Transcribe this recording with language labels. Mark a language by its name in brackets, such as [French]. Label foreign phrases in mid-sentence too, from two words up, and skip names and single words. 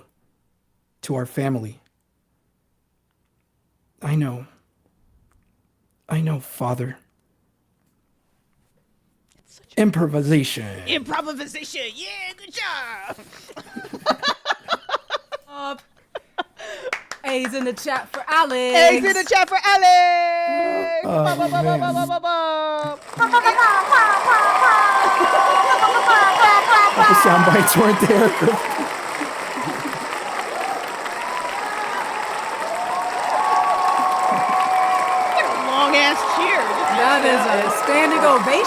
[English] To our family." I know, Father. It's such Improvisation. improvisation. Yeah, good job. A's in the chat for Alex. Eggs in the chat for Alex. Oh, Ba, ba, ba, ba, man. ba, ba, ba, ba. The sound bites weren't there. Long ass cheer. That is a standing ovation.